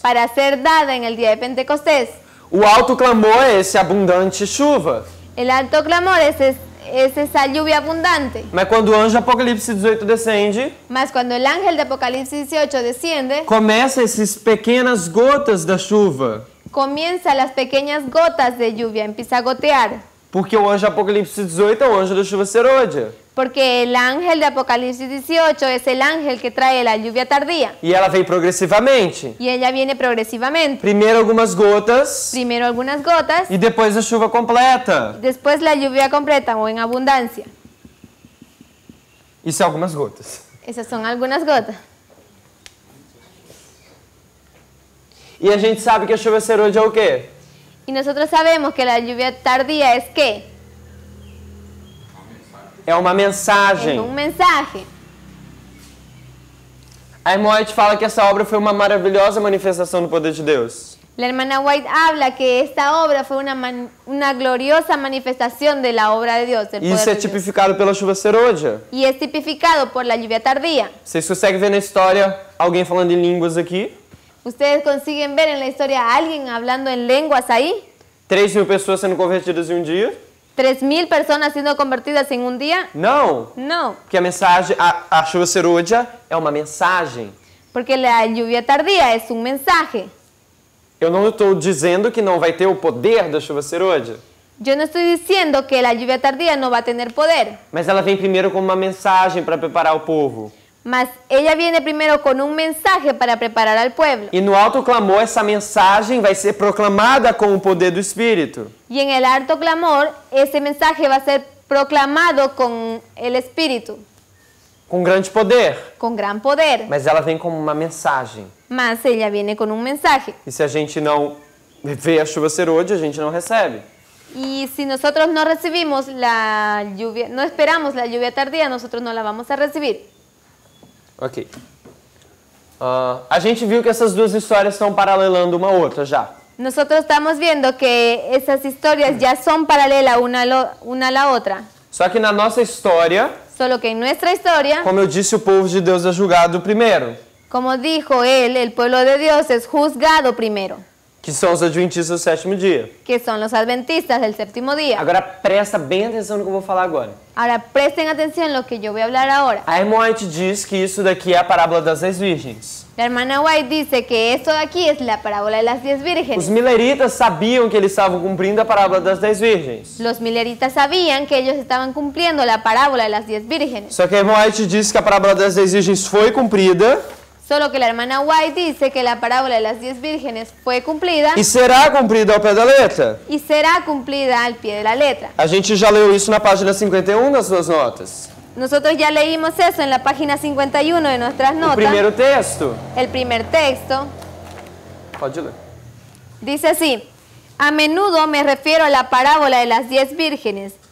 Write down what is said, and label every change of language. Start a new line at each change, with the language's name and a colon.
Spanish: para ser dada en el día de Pentecostés.
Portuguese: O alto clamor é esse abundante chuva.
Spanish: El alto clamor es esa lluvia abundante.
Portuguese: Mas quando o anjo de Apocalipse 18 descende,
Spanish: Mas cuando el ángel de Apocalipsis 18 desciende,
Portuguese: começa essas pequenas gotas da chuva.
Spanish: comienza las pequeñas gotas de lluvia, empieza a gotear.
Portuguese: Porque o anjo de Apocalipse 18 é o anjo da chuva serôdia.
Spanish: Porque el ángel de Apocalipsis 18 es el ángel que trae la lluvia tardía.
Portuguese: E ela vem progressivamente.
Spanish: Y ella viene progresivamente.
Portuguese: Primeiro algumas gotas
Spanish: Primero algunas gotas,
Portuguese: e depois a chuva completa.
Spanish: después la lluvia completa o en abundancia.
Portuguese: Isso é algumas gotas.
Spanish: Esas son algunas gotas.
Portuguese: E a gente sabe que a chuva serôdia é o quê?
Spanish: Y nosotros sabemos que la lluvia tardía es ¿qué?
Portuguese: É uma
Spanish: Es
Portuguese: mensagem.
Spanish: un mensaje.
Portuguese: A irmã White fala que essa obra foi uma maravilhosa manifestação do poder de Deus.
Spanish: La hermana White habla que esta obra fue una gloriosa manifestación de la obra de Dios, del
Portuguese: E
Spanish: poder
Portuguese: isso é
Spanish: de Dios.
Portuguese: tipificado pela chuva serôdia.
Spanish: Y es tipificado por la lluvia tardía.
Portuguese: Vocês conseguem ver na história alguém falando em línguas aqui?
Spanish: ¿Ustedes consiguen ver en la historia a alguien hablando en lenguas ahí?
Portuguese: 3.000 pessoas sendo convertidas em um dia?
Spanish: 3.000 personas siendo convertidas en un día?
Portuguese: Não.
Spanish: No,
Portuguese: Porque a mensagem, a chuva serôdia é uma mensagem.
Spanish: porque la lluvia tardía es un mensaje.
Portuguese: Eu não estou dizendo que não vai ter o poder da chuva serôdia.
Spanish: Yo no estoy diciendo que la lluvia tardía no va a tener poder,
Portuguese: Mas ela vem primeiro como uma mensagem para preparar o povo.
Spanish: mas ella viene primero con un mensaje para preparar al pueblo.
Portuguese: E no alto clamor, essa mensagem vai ser proclamada com o poder do Espírito.
Spanish: Y en el alto clamor, ese mensaje va a ser proclamado con el Espíritu,
Portuguese: Com grande poder.
Spanish: con gran poder.
Portuguese: Mas ela vem como uma mensagem.
Spanish: Mas ella viene con un mensaje.
Portuguese: E se a gente não vê a chuva serôdia, a gente não recebe.
Spanish: Y si nosotros no recibimos la lluvia, no esperamos la lluvia tardía, nosotros no la vamos a recibir.
Portuguese: Ok. A gente viu que essas duas histórias estão paralelando uma outra já.
Spanish: Nosotros estamos viendo que esas historias ya son paralelas una a la otra.
Portuguese: Só que na nossa história,
Spanish: Solo que en nuestra historia,
Portuguese: como eu disse, o povo de Deus é julgado primeiro,
Spanish: como dijo él, el pueblo de Dios es juzgado primero,
Portuguese: que são os adventistas do sétimo dia.
Spanish: que son los adventistas del séptimo día.
Portuguese: Agora presta bem atenção no que eu vou falar agora.
Spanish: Ahora presten atención a lo que yo voy a hablar ahora.
Portuguese: A irmã White diz que isso daqui é a parábola das 10 virgens.
Spanish: La hermana White dice que esto de aquí es la parábola de las 10
Portuguese: Os
Spanish: vírgenes.
Portuguese: mileritas sabiam que eles estavam cumprindo a parábola das 10 virgens.
Spanish: Los mileritas sabían que ellos estaban cumpliendo la parábola de las 10 vírgenes.
Portuguese: Só que a irmã White diz que a parábola das 10 virgens foi cumprida
Spanish: Solo que la hermana White dice que la parábola de las 10 vírgenes fue cumplida
Portuguese: e será cumprida ao pé da letra.
Spanish: y será cumplida al pie de la letra.
Portuguese: A gente já leu isso na página 51 das suas notas.
Spanish: Nosotros ya leímos eso en la página 51 de nuestras
Portuguese: O
Spanish: notas.
Portuguese: primeiro texto.
Spanish: El primer texto
Portuguese: Pode ler.
Spanish: dice así: a menudo me refiero a la parábola de las 10 vírgenes.